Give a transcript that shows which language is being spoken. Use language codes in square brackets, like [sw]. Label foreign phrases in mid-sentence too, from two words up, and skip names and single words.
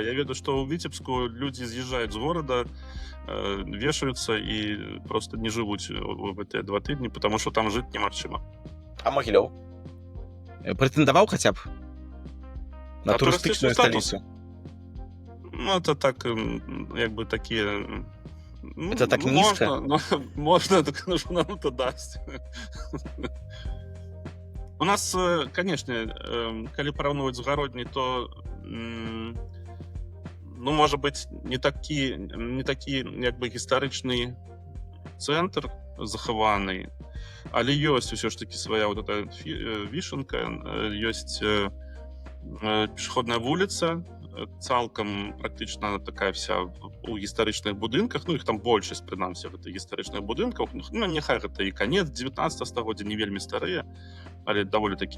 [be] Я ведаю, што ў Віцебску людзі з'язджаюць з горада, вешаюцца і просто не жывуць у гэтыя 2 тыдні, [ru] потому што [be] там жыць немагчыма. А Магілёў прэтэндаваў хаця б на турыстычную сталіцу? Ну, это так, як бы такія... [ru] Это так низко? Можно, так нам это дасть. У нас, конечно, [be] калі параўноўваць з гародняй, то, ну, можа быць, не такі, як бы, гістарычны цэнтр захаваны, але ёсць усё ж такі свая вот эта вішанка, ёсць пешаходная вуліца, цалкам практычна такая вся у гістарычных будынках, ну іх там большасць прынамсі в гэтых гістарычных будынках, ну няхай гэта і канец 19 стагоддзя, не вельмі старыя, але даволі